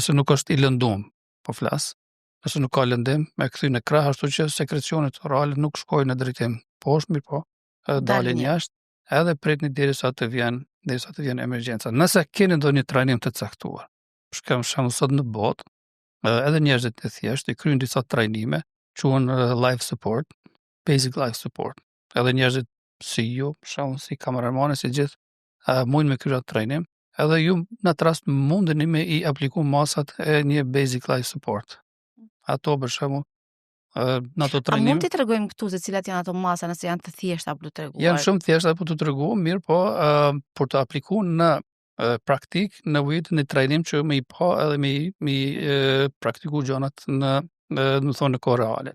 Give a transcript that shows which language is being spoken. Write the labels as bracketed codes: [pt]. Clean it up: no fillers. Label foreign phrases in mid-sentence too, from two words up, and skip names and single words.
[sq] Nëse nuk është i lëndum, po flas. Nëse nuk ka lëndim, me kthy në krah, ashtu që sekrecionet orale nuk shkojnë në drejtim poshtë, mirë po, dalin jashtë, edhe pritni derisa të vjen emergjenca. Nëse keni ndonjë trajnim të caktuar, për shembull sot në botë, edhe njerëzit e thjeshtë i kryejnë disa trajnime, quhen [en] life support, basic life support. [sq] Edhe njerëzit si ju, për shembull si kameramani, si gjithë, mundin me kryer atë trajnim, edhe ju në atë rast mundeni me i apliku masat e një [en] basic life support. [sq] Ato për shembull në ato trajnime. A mund t'i tregojmë këtu se cilat janë ato masa nëse janë të thjeshta për të treguar? Janë shumë thjeshta për të treguar, mirë po për të aplikuar në praktik në vit në trajnim që me i pa edhe me praktiku gjonat në kohë reale.